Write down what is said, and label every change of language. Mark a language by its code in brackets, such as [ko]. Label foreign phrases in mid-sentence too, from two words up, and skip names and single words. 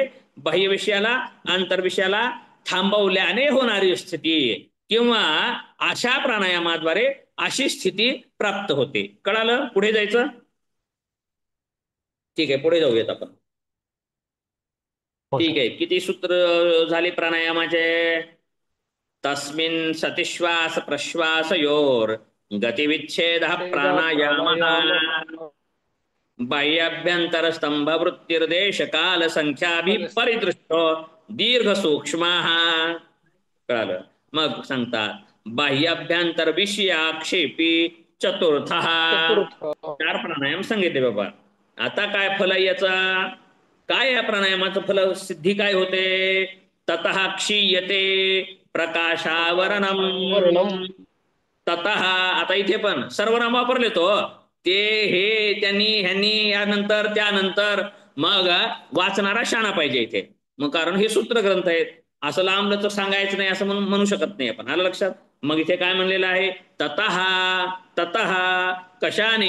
[mr] बाह्य विषयाला आंतरविषयाला थांबवल्याने होणारी स्थिती किंवा अशा प्राणायामाद्वारे अशी स्थिती प्राप्त होते. कळालं? पुढे जायचं. ठीक आहे, पुढे जाऊयात आपण. ठीक आहे. किती सूत्र झाले प्राणायामाचे? [sa] तस्मिन् सतिश्वास प्रश्वासयोर गतिविच्छेद प्राणायाम बाह्याभ्यंतर स्तंभ वृत्तिर्देश काल संख्याभिपरिदृष्ट दीर्घ सूक्ष्म. [mr] कळालं? मग सांगतात [sa] बाह्याभ्यंतर विषयाक्षेपी चतुर्थ. [mr] 4 प्राणायाम सांगितले बाबा. आता काय फल आहे याचा? काय या प्राणायामाचं फल सिद्धी काय होते? [sa] ततः क्षीयते प्रकाशावरणम. [mr] ततः आता इथे पण सर्वनाम वापरले तो ते, हे, त्यांनी, ह्यांनी, यानंतर, त्यानंतर. मग वाचणारा शाणा पाहिजे इथे. मग कारण हे सूत्र ग्रंथ आहेत, असं लांबलं तर सांगायचं नाही असं म्हणू शकत नाही आपण. आलं लक्षात? मग इथे काय म्हणलेलं आहे? ततः. ततः कशाने?